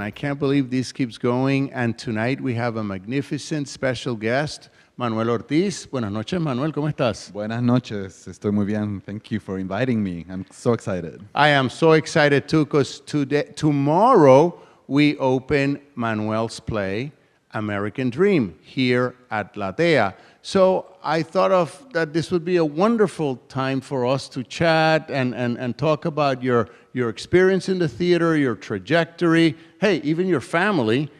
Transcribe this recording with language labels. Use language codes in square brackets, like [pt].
[en] I can't believe this keeps going, and tonight we have a magnificent special guest, Manuel Ortiz. [es] Buenas noches, Manuel, ¿cómo estás? Buenas noches, estoy muy bien. [en] Thank you for inviting me. I'm so excited. I am so excited too because tomorrow we open Manuel's play, American Dream, here at Latea. So I thought of that this would be a wonderful time for us to chat and talk about your experience in the theater, your trajectory, hey, even your family.